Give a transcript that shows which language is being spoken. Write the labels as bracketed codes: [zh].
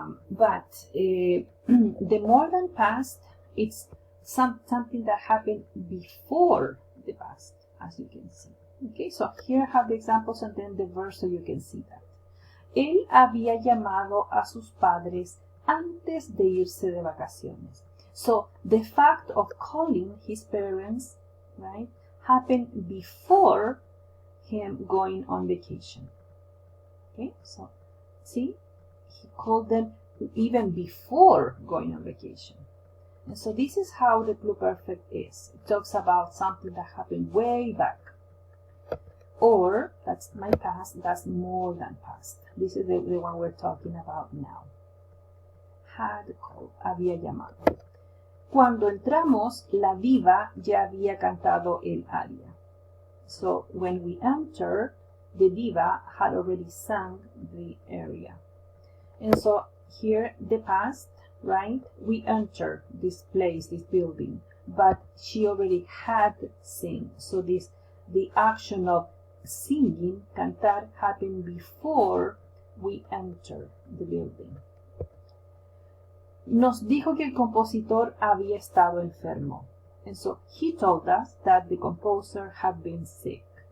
[en] But the more than past, it's something that happened before the past, as you can see. Okay, so here I have the examples and then the verse so you can see that. [es] Él había llamado a sus padres antes de irse de vacaciones. [en] So the fact of calling his parents, right, happened before him going on vacation. Okay, so see, he called them even before going on vacation. And so this is how the pluperfect is. It talks about something that happened way back. Or, that's my past, that's more than past. This is the one we're talking about now. Had called, [es] había llamado. Cuando entramos, la diva ya había cantado el aria. [en] So, when we entered, the diva had already sung the aria. And so, here, the past, right? We enter this place, this building, but she already had sing. So the action of singing, cantar, happened before we enter the building. [es] Nos dijo que el compositor había estado enfermo. [en] And so he told us that the composer had been sick.